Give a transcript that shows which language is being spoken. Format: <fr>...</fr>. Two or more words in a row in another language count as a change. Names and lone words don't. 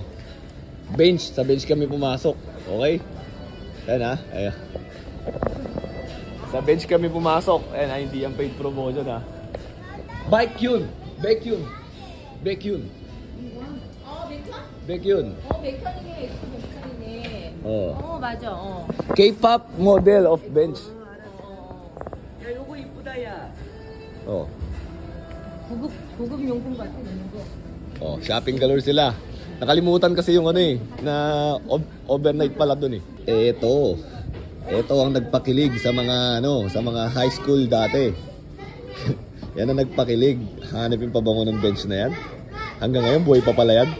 <tl>Bench, sa bench kami pumasok. Okay? Ayan ayan. Sa bench kami pumasok. Ayan hindi yung</tl> <en>paid promotion</en> <tl>Bike yun. Bike yun. Bike yun. Bike yun.</tl> <ko>맞아.</ko> <en>K-pop model of bench.</en> <ko>야, 요거 이쁘다, 야. 고급 용품 같아,</ko> <en>Shopping galore</en> <tl>sila. Nakalimutan kasi yung na overnight pala dun eh. Ito ang nagpakilig sa mga sa mga</tl> <en>high school</en> <tl>dati. Yan ang nagpakilig. Hanapin pa bango ng bench na yan. Hanggang ngayon buhay pa pala yan.</tl>